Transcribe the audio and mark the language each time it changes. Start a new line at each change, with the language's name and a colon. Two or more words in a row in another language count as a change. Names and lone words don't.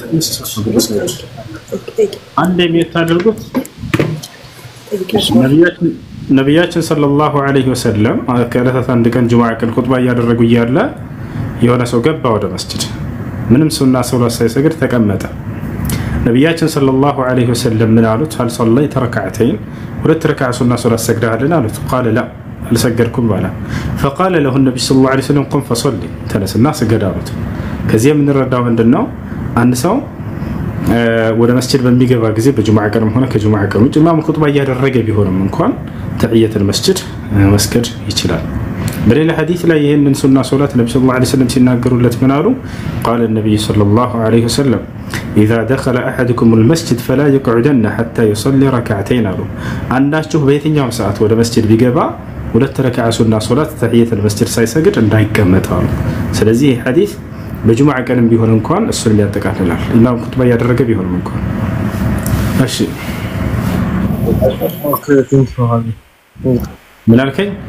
Amharic: አንድ የሚያታደርጉት ነብያችን
Arabic: صلى الله عليه وسلم
Amharic: ከዕለታት አንድ ቀን ጁምዓ ቀን ኹጥባ እያደረጉ እያለ የሆነ ሰው ገባ ወደ መስጂድ። ምንም ሱና ሶላት ሳይሰግድ ተቀመጠ። ነብያችን
Arabic: صلى الله عليه وسلم
Amharic: ምን አሉት?
Arabic: هل صليت ركعتين
Amharic: ሁለት ረክዓ ሱና ሶላት ሰግደሃል አሉት።
Arabic: قال لا
Amharic: አልሰገድኩም አለ።
Arabic: فقال له النبي صلى الله عليه وسلم قم فصلي
Amharic: ተነስና ስገድ አሉት። ከዚህ የምንረዳው ምንድነው? አንድ ሰው ወደ መስጂድ በሚገባ ጊዜ በጁምዓ ቀንም ሆነ ከጁምዓ ቀን ውጭ ኢማም ኹጥባ እያደረገ ቢሆንም እንኳን
Arabic: تحية المسجد
Amharic: መስገድ ይችላል። በሌላ ሐዲስ ላይ ይሄንን ሱና ሶላት ነብዩ
Arabic: صلى الله عليه وسلم
Amharic: ሲናገሩለት ምን አሉ?
Arabic: قال النبي صلى الله عليه وسلم إذا دخل أحدكم المسجد فلا يقعدن حتى يصلي ركعتين
Amharic: አሉ። አንዳችሁ በየትኛውም ሰዓት ወደ መስጂድ ቢገባ ሁለት ረክዓ ሱና ሶላት
Arabic: تحية المسجد
Amharic: ሳይሰግድ እንዳይቀመጥ አሉ። ስለዚህ ይሄ ሐዲስ በጁምዓ ቀንም ቢሆን እንኳን እሱን ያጠቃልላል። ኢማም ኹጥባ እያደረገ ቢሆንም እንኳን እሺ ምን አልከኝ?